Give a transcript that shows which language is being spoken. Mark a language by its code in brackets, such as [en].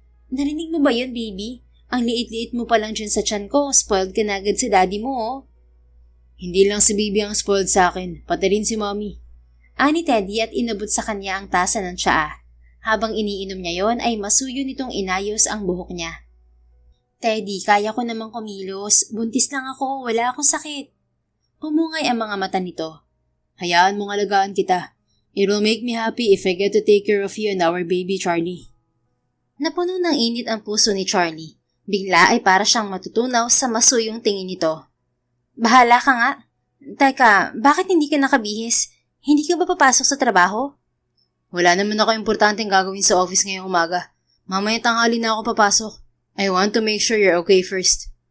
[tl] Narinig mo ba yun, baby? Ang liit-liit mo pa lang dyan sa tiyan ko, spoiled ka na agad si daddy mo Hindi lang si baby ang spoiled sa akin, pati rin si mommy. Ani Teddy at inabot sa kanya ang tasa ng tsaa. Habang iniinom niya yon ay masuyo nitong inayos ang buhok niya. Teddy, kaya ko namang kumilos. Buntis lang ako, wala akong sakit. Humungay ang mga mata nito. Hayaan mong alagaan kita. [en] It will make me happy if I get to take care of you and our baby, Charlie. [tl] Napuno ng init ang puso ni Charlie. Bigla ay para siyang matutunaw sa masuyong tingin nito. Bahala ka nga. Teka, bakit hindi ka nakabihis? Hindi ka ba papasok sa trabaho? Wala naman ako importanteng gagawin sa office ngayong umaga. Mamaya tanghali na ako papasok. [en] I want to make sure you're okay first.